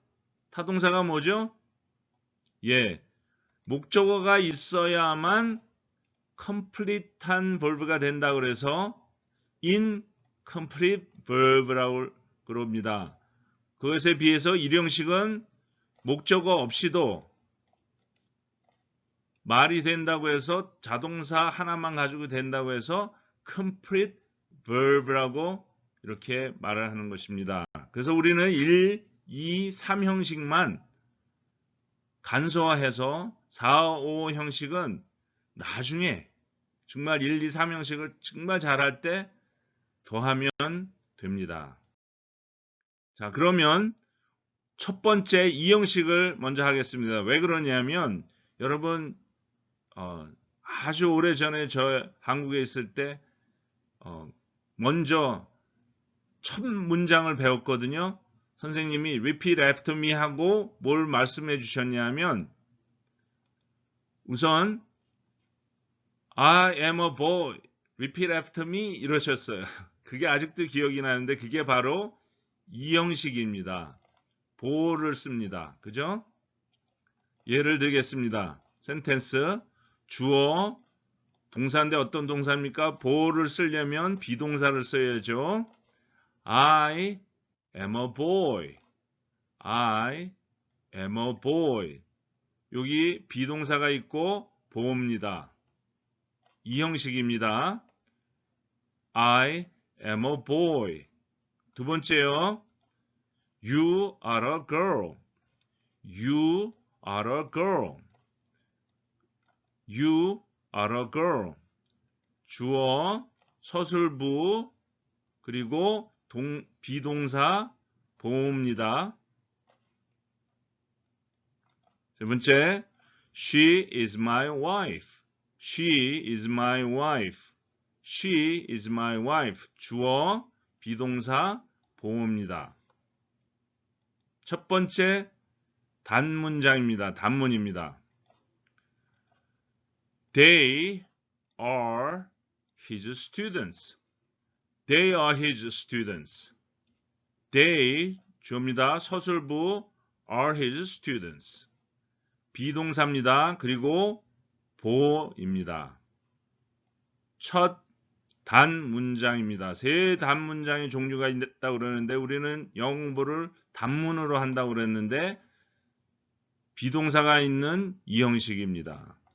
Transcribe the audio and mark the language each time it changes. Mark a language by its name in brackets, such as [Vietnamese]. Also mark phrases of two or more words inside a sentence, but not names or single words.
[Korean] 타동사가 뭐죠? 예, 목적어가 있어야만 [English] complete한 verb [Korean] 가 된다고 그래서 [English] incomplete verb [Korean] 라고 그럽니다. 그것에 비해서 1형식은 목적어 없이도 말이 된다고 해서 자동사 하나만 가지고 된다고 해서 [English] complete verb [Korean] 라고 이렇게 말을 하는 것입니다. 그래서 우리는 1, 2, 3형식만 간소화해서 4, 5 형식은 나중에 정말 1, 2, 3형식을 정말 잘할 때 더하면 됩니다. 자, 그러면 첫 번째 2형식을 먼저 하겠습니다. 왜 그러냐면 여러분 아주 오래전에 저 한국에 있을 때 먼저 첫 문장을 배웠거든요. 선생님이 [English] repeat after me [Korean] 하고 뭘 말씀해 주셨냐면 우선 [English] I am a boy, repeat after me [Korean] 이러셨어요. 그게 아직도 기억이 나는데 그게 바로 2형식입니다. 보어를 씁니다. 그죠? 예를 들겠습니다. 센텐스 주어 동사인데 어떤 동사입니까? 보어를 쓰려면 비동사를 써야죠. [English] I am a boy. I am a boy. [Korean] 여기 비동사가 있고 보어입니다. 2형식입니다. [English] I am a boy. [Korean] 두 번째요. [English] You are a girl. You are a girl. You are a girl. [Korean] 주어, 서술부, 그리고 비동사 보호입니다. 세 번째, [English] She is my wife. She is my wife. She is my wife. [Korean] 주어, 비동사 보호입니다. 첫 번째, 단문장입니다. 단문입니다. [English] They are his students. They are his students. They, [Korean] 주어입니다. 서술부, [English] are his students. [Korean] 비동사입니다. 그리고 보호입니다. 첫 단문장입니다. 세 단문장의 종류가 있다고 그러는데 우리는 영어 공부를 단문으로 한다고 그랬는데 비동사가 있는 이 형식입니다.